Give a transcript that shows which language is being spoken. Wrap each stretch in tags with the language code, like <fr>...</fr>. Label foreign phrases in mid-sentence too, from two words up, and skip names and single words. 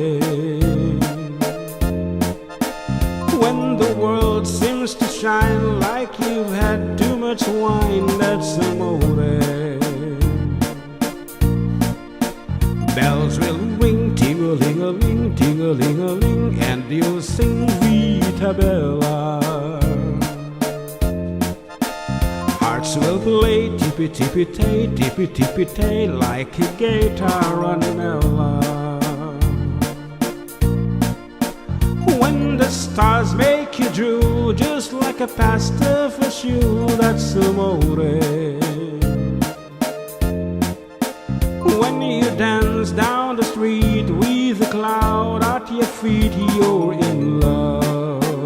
<en>When the world seems to shine like you've had too much wine, that's amore. Bells will ring, ting-a-ling-a-ling, ting-a-ling-a-ling, and you'll sing</en> <it>Vita Bella.</it> <en>Hearts will play tippy-tippy-tay, tippy-tippy-tay, like a guitar ranella. When the stars make you drool, just like a pasta for shoe, that's amore. When you dance down the street with a cloud at your feet, you're in love.</en>